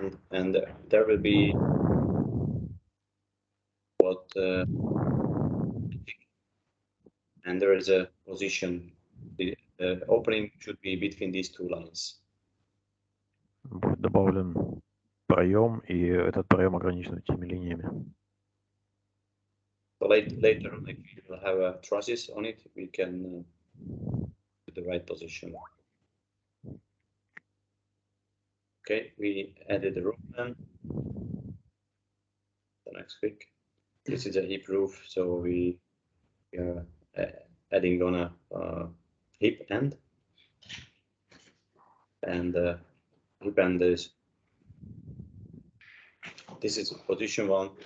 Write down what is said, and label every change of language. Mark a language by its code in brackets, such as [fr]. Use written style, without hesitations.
[en] And there will be what and there is a position. The opening should be between these two lines. [ru] Будет добавлен проем, и этот проем ограничен этими линиями. [en] So later on, if we will have trusses on it, we can put the right position. Okay, we added the roof plan. The next click. This is a hip roof, so we are adding on a hip end, and hip end is this is position 1.